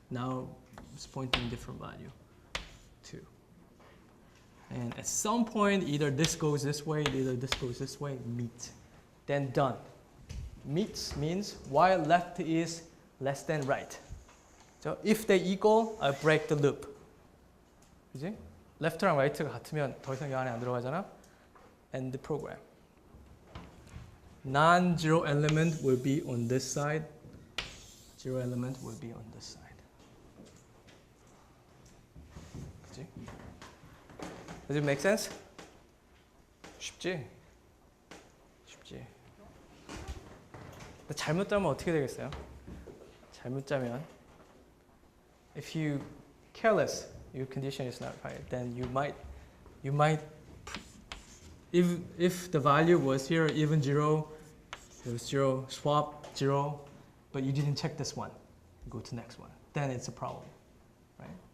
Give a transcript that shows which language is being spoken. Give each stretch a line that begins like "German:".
English: Now it's pointing different value, 2. And at some point, either this goes this way, either this goes this way, meet. Then done. Meets means while left is less than right. So if they equal, I break the loop.
Korean: 그지? left랑 right가 같으면 더 이상 이 안에 안 들어가잖아.
English: End the program. Non-zero element will be on this side. Zero element will be on this side.
Korean: 그치?
English: Does it make sense?
Korean: 쉽지? 쉽지. 잘못 짜면 어떻게 되겠어요? 잘못 짜면
English: if you careless, your condition is not right, then you might if the value was here even 0, it was 0, swap 0, but you didn't check this one, go to next one, then it's a problem, right?